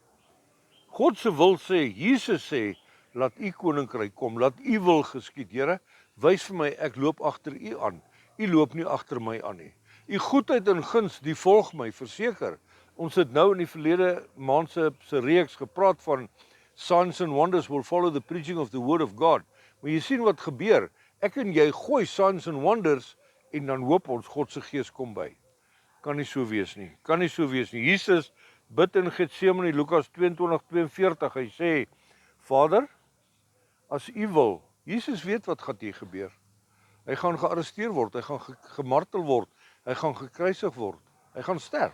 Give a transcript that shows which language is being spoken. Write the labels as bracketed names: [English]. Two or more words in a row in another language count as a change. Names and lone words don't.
[Afrikaans] God se wil sê, Jesus sê, laat u koninkryk kom, laat u wil geskied. Here, wys vir my, ek loop agter u aan. U loop nie agter my aan nie. U goedheid en guns, die volg my, verseker. Ons het nou in die verlede maand se reeks gepraat van [English] signs and wonders will follow the preaching of the word of God. [Afrikaans] Maar jy sien wat gebeur. Ek en jy gooi [English] signs and wonders [Afrikaans] en dan hoop ons God se gees kom by. Kan nie so wees nie. Kan nie so wees nie. Jesus bid in Getsemane, Lukas 22:42. Hy sê, Vader, as u wil, Jesus weet wat gaan hier gebeur. Hy gaan gearresteer word, hy gaan gemartel word, hy gaan gekruisig word, hy gaan sterf.